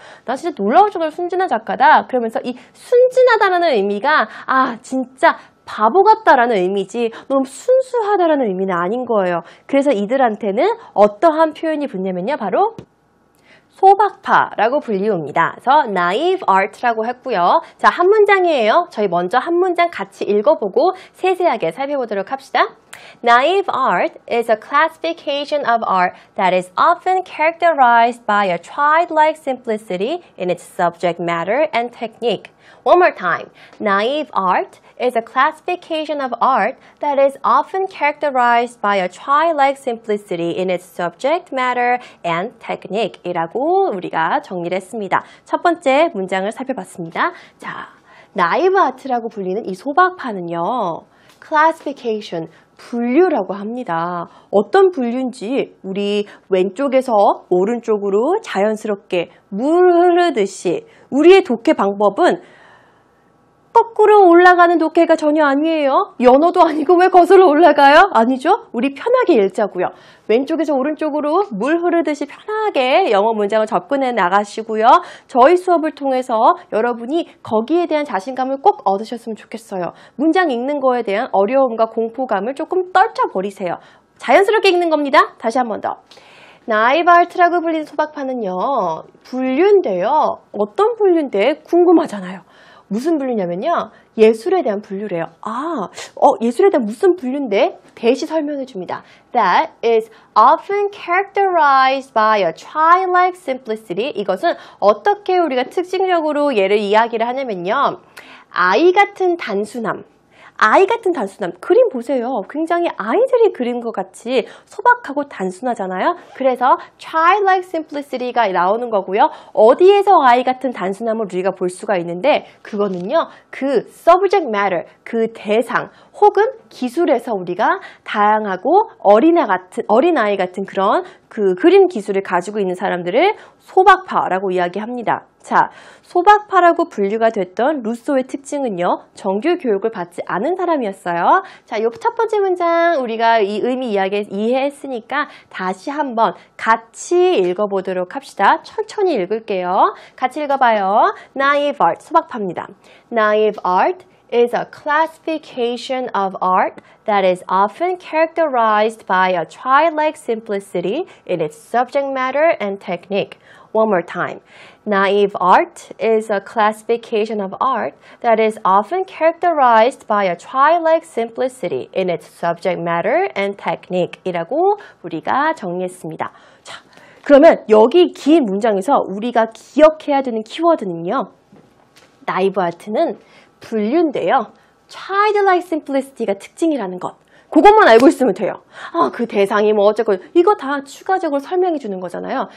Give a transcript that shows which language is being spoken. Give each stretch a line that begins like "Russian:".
Korean: 나 진짜 놀라울 정도로 순진한 작가다. 그러면서 이 순진하다라는 의미가 진짜 바보 같다라는 의미지 너무 순수하다라는 의미는 아닌 거예요. 그래서 이들한테는 어떠한 표현이 붙냐면요. 바로 소박파라고 불리웁니다. 그래서 naive art라고 했고요. 자, 한 문장이에요. 저희 먼저 한 문장 같이 읽어보고 세세하게 살펴보도록 합시다.
English: Naive art is a classification of art that is often characterized by a childlike simplicity in its subject matter and technique. One more time. Naive art is a classification of art that is often characterized by a childlike simplicity in its subject matter and technique
Korean: 이라고 우리가 정리를 했습니다. 첫 번째 문장을 살펴봤습니다. 자, naive art라고 불리는 이 소박파는요. classification, 분류라고 합니다. 어떤 분류인지 우리 왼쪽에서 오른쪽으로 자연스럽게 물 흐르듯이 우리의 독해 방법은 거꾸로 올라가는 독해가 전혀 아니에요. 연어도 아니고 왜 거슬러 올라가요? 아니죠? 우리 편하게 읽자고요. 왼쪽에서 오른쪽으로 물 흐르듯이 편하게 영어 문장을 접근해 나가시고요. 저희 수업을 통해서 여러분이 거기에 대한 자신감을 꼭 얻으셨으면 좋겠어요. 문장 읽는 거에 대한 어려움과 공포감을 조금 떨쳐버리세요. 자연스럽게 읽는 겁니다. 다시 한 번 더. naive art라고 불리는 소박파는요. 분류인데요. 어떤 분류인데 궁금하잖아요. 무슨 분류냐면요. 예술에 대한 분류래요. 예술에 대한 무슨 분류인데? 대시 설명해 줍니다.
English: That is often characterized by a childlike simplicity.
Korean: 이것은 어떻게 우리가 특징적으로 얘를 이야기를 하냐면요. 아이 같은 단순함. 아이 같은 단순함. 그림 보세요. 굉장히 아이들이 그린 것 같이 소박하고 단순하잖아요. 그래서 childlike simplicity가 나오는 거고요. 어디에서 아이 같은 단순함을 우리가 볼 수가 있는데 그거는요. 그 subject matter, 그 대상 혹은 기술에서 우리가 다양하고 어린아이 같은 그런 그 그림 기술을 가지고 있는 사람들을 소박파라고 이야기합니다. 자, 소박파라고 분류가 됐던 루소의 특징은요. 정규 교육을 받지 않은 사람이었어요. 자, 요 첫 번째 문장 우리가 이 의미 이해했으니까 다시 한번 같이 읽어보도록 합시다. 천천히 읽을게요. 같이 읽어봐요.
English: Naive art,
Korean: 소박파입니다.
English: Naive art is a classification of art that is often characterized by a childlike simplicity in its subject matter and technique. One more time. Naive art is a classification of art that is often characterized by a childlike simplicity in its subject matter and technique
Korean: 이라고 우리가 정리했습니다. 자, 그러면 여기 긴 문장에서 우리가 기억해야 되는 키워드는요. 나이브 아트는 분류인데요. Childlike simplicity가 특징이라는 것. 그것만 알고 있으면 돼요. 그 대상이 뭐 어쩌고 이거 다 추가적으로 설명해 주는 거잖아요.